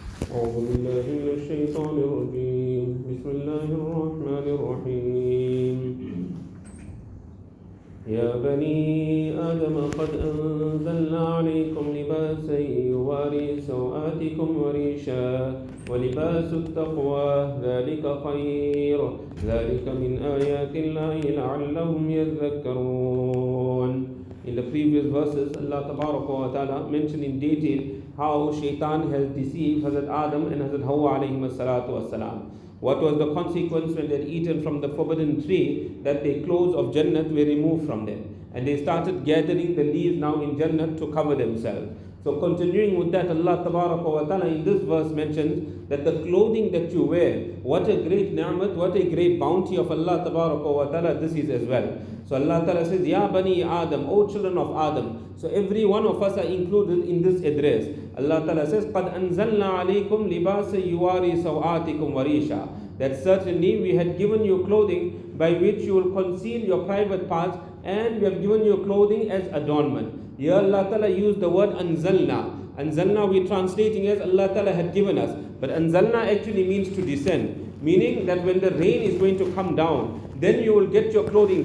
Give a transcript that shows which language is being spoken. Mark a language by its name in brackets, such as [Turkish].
[Arabic] أعوذ بالله من الشيطان الرجيم بسم الله الرحمن الرحيم يا بني آدم قد أنزلنا عليكم لباسا يواري سوآتكم وريشا ولباس التقوى ذلك خير ذلك من آيات الله لعلهم يذكرون. [English] In the previous verses, Allah Ta'ala mentioned in detail how Shaitan has deceived Hazrat Adam and Hazrat Hawa alayhim as-salatu was-salam. What was the consequence when they had eaten from the forbidden tree? That the clothes of Jannat were removed from them. And they started gathering the leaves now in Jannat to cover themselves. So continuing with that, Allah Ta'ala in this verse mentions that the clothing that you wear, what a great ni'mat, what a great bounty of Allah Ta'ala this is as well. So Allah Ta'ala says, Ya Bani Adam, O children of Adam. So every one of us are included in this address. Allah Ta'ala says, [Arabic] قَدْ أَنزَلْنَا عَلَيْكُمْ لِبَاسَ يُوَارِي سَوْآتِكُمْ وَرِيشًا. [English] That certainly we had given you clothing by which you will conceal your private parts, and we have given you clothing as adornment. Here Allah Ta'ala used the word anzalna. Anzalna we translating as Allah Ta'ala had given us. But anzalna actually means to descend. Meaning that when the rain is going to come down, then you will get your clothing.